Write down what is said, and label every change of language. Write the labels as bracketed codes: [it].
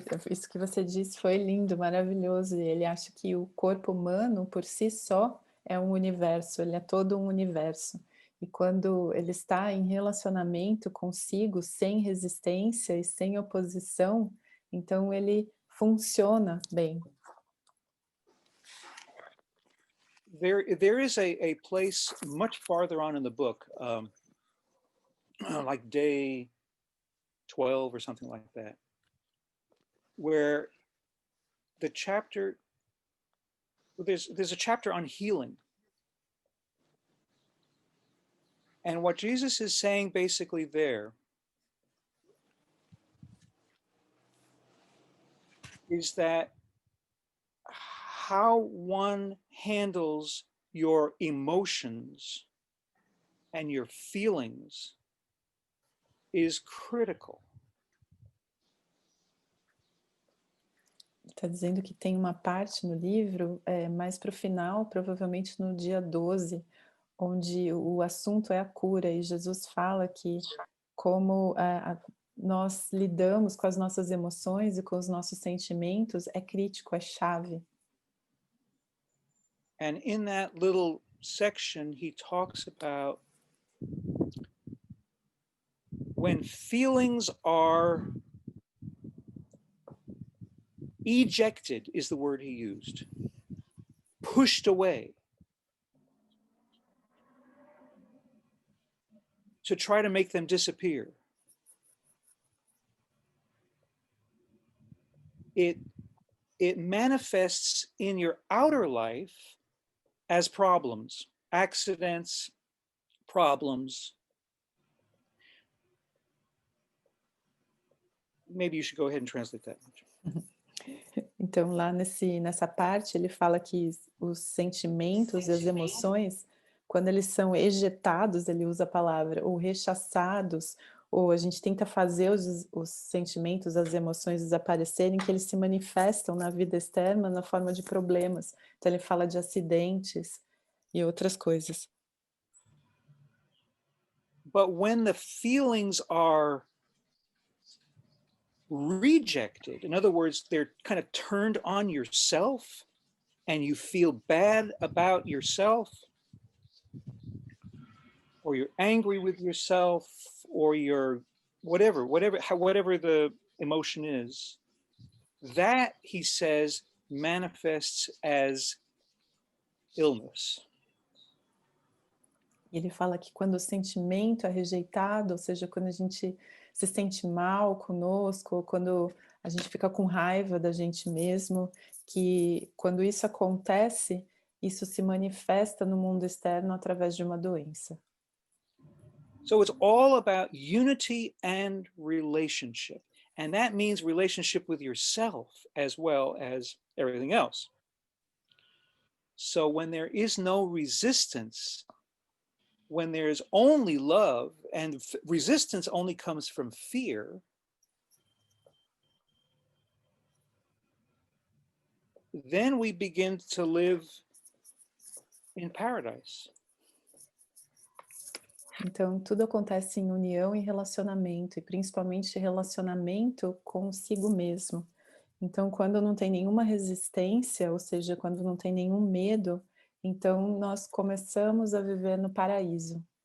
[pt] Isso que você disse foi lindo, maravilhoso. E ele acha que o corpo humano, por si só, é um universo, ele é todo um universo. E quando ele está em relacionamento consigo, sem resistência e sem oposição, então ele funciona bem. [en] There is a place much farther on in the book, like day 12 or something like that, where the chapter, there's a chapter on healing. And what Jesus is saying basically there is that how one handles your emotions and your feelings is critical. [pt] Está dizendo que tem uma parte no livro, mais para o final, provavelmente no dia 12, onde o assunto é a cura, e Jesus fala que como nós lidamos com as nossas emoções e com os nossos sentimentos é crítico, é chave. [en] And in that little section, he talks about when feelings are Ejected is the word he used. Pushed away. To try to make them disappear. It manifests in your outer life as problems, accidents, problems. Maybe you should go ahead and translate that. [pt] Então, lá nessa parte, ele fala que os sentimentos e as emoções, quando eles são ejetados, ele usa a palavra, ou rechaçados, ou a gente tenta fazer os sentimentos, as emoções desaparecerem, que eles se manifestam na vida externa na forma de problemas. Então, ele fala de acidentes e outras coisas. [en] But when the feelings are rejected, in other words, they're kind of turned on yourself and you feel bad about yourself, or you're angry with yourself, or you're whatever the emotion is, that, he says, manifests as illness. [pt] Ele fala que quando o sentimento é rejeitado, ou seja, quando a gente se sente mal conosco, ou quando a gente fica com raiva da gente mesmo, que quando isso acontece, isso se manifesta no mundo externo através de uma doença. [en] So it's all about unity and relationship. And that means relationship with yourself as well as everything else. So when there is no resistance, when there's only love, and resistance only comes from fear, then we begin to live in paradise. [pt] Então, tudo acontece em união e relacionamento, e principalmente relacionamento consigo mesmo. Então, quando não tem nenhuma resistência, ou seja, quando não tem nenhum medo, então nós começamos a viver no paraíso.